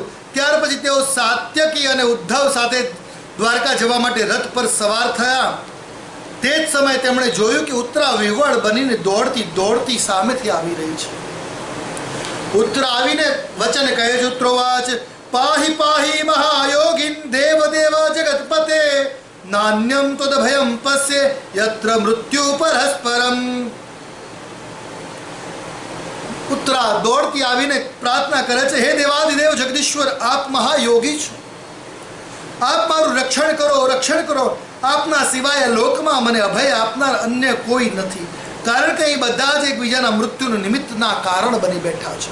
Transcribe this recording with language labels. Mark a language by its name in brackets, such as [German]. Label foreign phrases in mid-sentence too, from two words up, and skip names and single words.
[Gujarati] ત્યાર પછી તેઓ સાત્યકી અને ઉદ્ધવ સાથે દ્વારકા જવા માટે રથ પર સવાર થયા. તે જ સમયે તેમણે જોયું કે ઉત્તરા વિવળ બનીને દોડતી સામેથી આવી રહી છે. ઉત્તરા આવીને વચન કહે છે, [Sanskrit] ઉત્રોવાચ પાહી પાહી મહાયોગીન દેવ દેવ જગતપતે नान्यम तदभयम पश्ये यत्र मृत्यु परस्परम। [Gujarati] પુત્રા દોડતી આવીને પ્રાર્થના કરે છે, હે દેવાધિદેવ જગદીશ્વર, આપ મહાયોગી છો, આપ મારું રક્ષણ કરો, આપના સિવાય લોકમાં મને અભય આપનાર અન્ય કોઈ નથી, કારણ કે એ બધા જ એકબીજાના મૃત્યુનું નિમિત્તના કારણ બની બેઠા છે.